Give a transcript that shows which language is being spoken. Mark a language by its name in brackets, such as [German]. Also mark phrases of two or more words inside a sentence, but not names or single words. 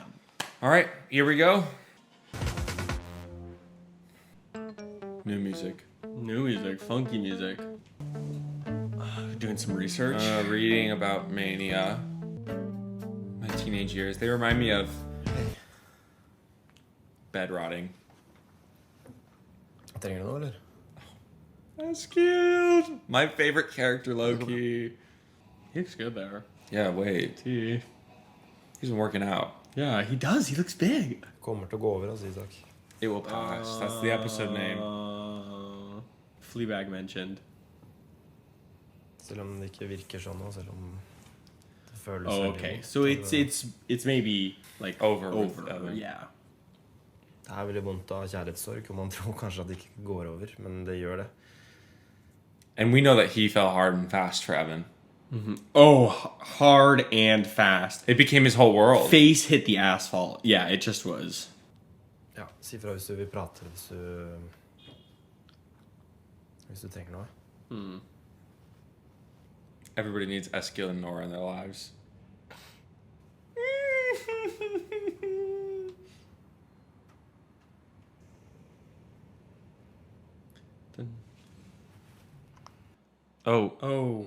[English] All right, here we go. New music. New music, funky music. Doing some research. Reading about mania. My teenage years. They remind me of bed rotting. [Norwegian] Trenger du noe, eller? [English] That's cute. My favorite character, Loki. He looks good there. Yeah, wait. He's He's been working out. Yeah, he does. He looks big. [Norwegian] Kommer til å gå over, altså, Isak. [English] It will pass. That's the episode name. Fleabag mentioned. [Norwegian] Selv om det ikke virker sånn nå, selv om det føles [English] Oh, [Norwegian] veldig [English] okay. [Norwegian] godt. [English] So it's maybe like Over with Evan. Yeah. [Norwegian] Det er veldig vondt av kjærlighetssorg, og man tror kanskje at det ikke går over, men det gjør det. [English] And we know that he fell hard and fast for Evan. Oh, hard and fast. It became his whole world. Face hit the asphalt. Yeah, it just was. [Norwegian] Ja, si fra hvis du vil prate, hvis du trenger noe. [English] Everybody needs Eskil and Nora in their lives. Oh.